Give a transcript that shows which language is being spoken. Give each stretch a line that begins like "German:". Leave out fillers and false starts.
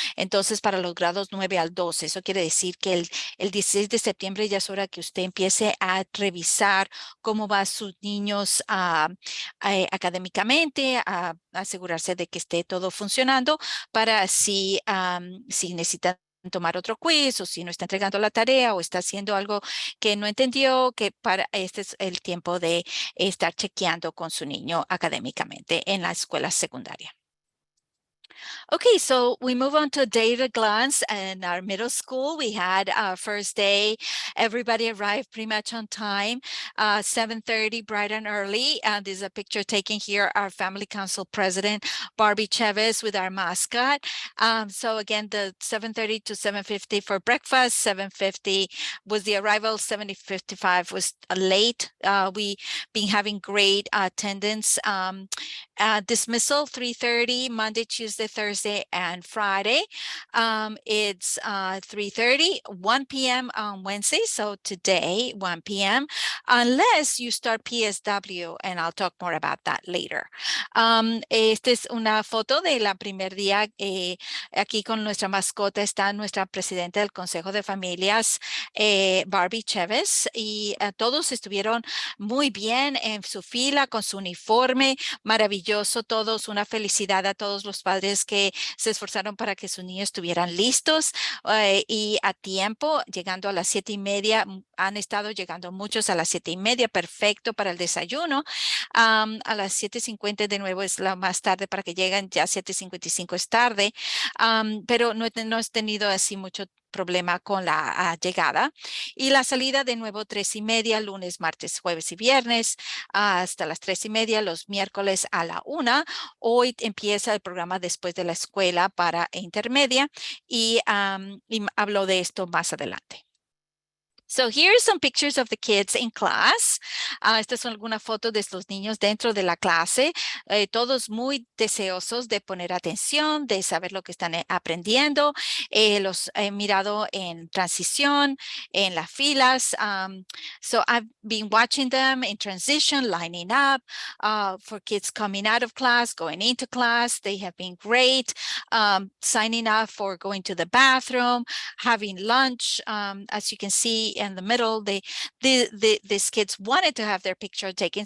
Spanish: Entonces, para los grados 9 al 12, eso quiere decir que el 16 de septiembre ya es hora que usted empiece a revisar cómo va sus niños académicamente, a asegurarse de que esté todo funcionando, para si necesitan tomar otro quiz, o si no está entregando la tarea o está haciendo algo que no entendió, que este es el tiempo de estar chequeando con su niño académicamente en la escuela secundaria.
English: Okay, so we move on to a day at a glance. In our middle school, we had our first day. Everybody arrived pretty much on time, 7:30, bright and early. There's a picture taken here, our family council president, Barbie Chavez, with our mascot. So again, the 7:30 to 7:50 for breakfast, 7:50 was the arrival, 7:55 was late. We been having great attendance. Dismissal 3:30 Monday, Tuesday, Thursday, and Friday. It's 3:30, 1 p.m. on Wednesday. So today, 1 p.m. Unless you start PSW, and I'll talk more about that later.
Spanish: Esta es una foto de la primer día. Aquí con nuestra mascota está nuestra presidenta del Consejo de Familias, Barbie Chavez, y todos estuvieron muy bien en su fila con su uniforme. Maravilloso todos, una felicidad a todos los padres que se esforzaron para que sus niños estuvieran listos y a tiempo, llegando a las 7:30. Han estado llegando muchos a las 7:30, perfecto para el desayuno. A las 7:50 de nuevo es la más tarde para que lleguen, ya 7:55 es tarde, pero no he tenido así mucho problema con la llegada. Y la salida de nuevo 3:30, lunes, martes, jueves y viernes, hasta las 3:30, los miércoles a la 1. Hoy empieza el programa después de la escuela para intermedia y hablo de esto más adelante.
English: So here are some pictures of the kids in class.
Spanish: Estas son algunas fotos de los niños dentro de la clase, todos muy deseosos de poner atención, de saber lo que están aprendiendo. Los he mirado en transición, en las filas.
English: So I've been watching them in transition, lining up for kids coming out of class, going into class. They have been great, signing up for going to the bathroom, having lunch. As you can see in the middle, these kids wanted to have their picture taken.